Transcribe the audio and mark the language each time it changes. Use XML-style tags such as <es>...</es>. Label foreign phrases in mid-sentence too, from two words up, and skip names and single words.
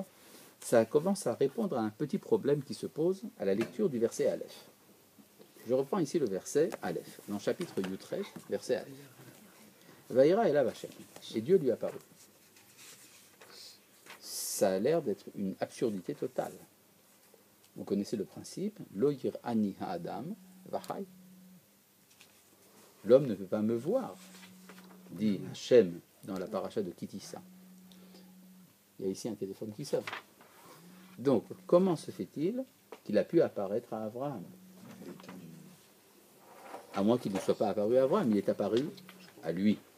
<fr>Ça commence à répondre à un petit problème qui se pose à la lecture du verset Aleph. Je reprends ici le verset Aleph, dans le chapitre Yutret, verset Aleph.</fr> <he>ויירא אליו השם,</he> <fr>et Dieu lui apparut. Ça a l'air d'être une absurdité totale. Vous connaissez le principe,</fr> <he>לא יראני האדם וחי.</he> <fr>L'homme ne peut pas me voir, dit Hashem dans la paracha de Kitissa. Il y a ici un téléphone qui sonne. Donc, comment se fait-il qu'il a pu apparaître à Abraham? À moins qu'il ne soit pas apparu à Abraham, il est apparu à lui.</fr>